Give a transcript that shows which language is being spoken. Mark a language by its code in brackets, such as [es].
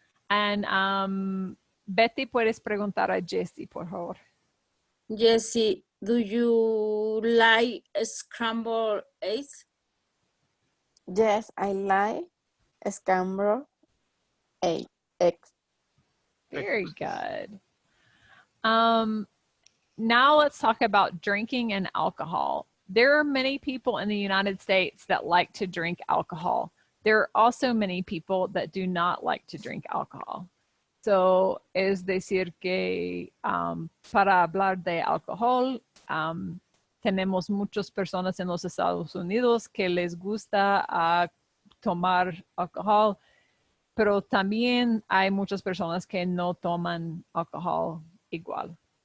[es] And Betty, puedes preguntar a Jessie, por favor. [en] Jessie, do you like scrambled eggs? Yes, I like scrambled eggs. Very good. Now let's talk about drinking and alcohol. There are many people in the United States that like to drink alcohol. There are also many people that do not like to drink alcohol. [es] So, es decir que para hablar de alcohol, tenemos muchas personas en los Estados Unidos que les gusta tomar alcohol, pero también hay muchas personas que no toman alcohol igual.